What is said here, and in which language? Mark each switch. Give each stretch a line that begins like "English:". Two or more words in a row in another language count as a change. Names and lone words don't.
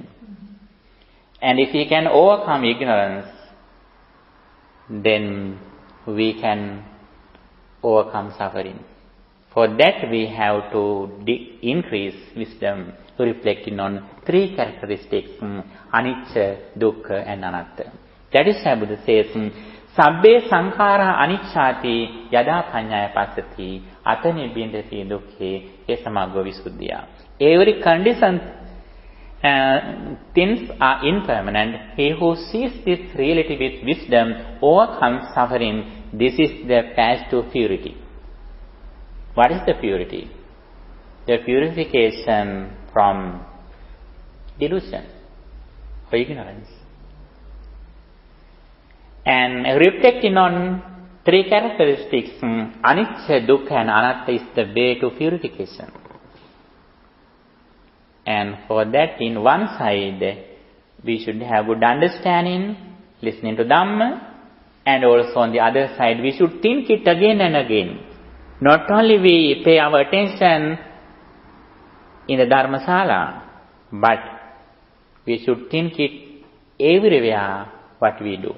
English: And if we can overcome ignorance, then we can overcome suffering. For that we have to increase wisdom, reflecting on 3 characteristics, anicca, dukkha and anatta. That is why Buddha says,
Pali: sabbe sankhara anicchati yada panyaya passati atani bindati dukkhe esamaggo visuddhya.
English: Every condition, things are impermanent. He who sees this reality with wisdom overcomes suffering. This is the path to purity. What is the purity? The purification from delusion or ignorance. And reflecting on 3 characteristics, anicca, dukkha and anatta is the way to purification. And for that, in one side, we should have good understanding, listening to Dhamma, and also on the other side, we should think it again and again. Not only we pay our attention in the Dharmasala, but we should think it everywhere what we do.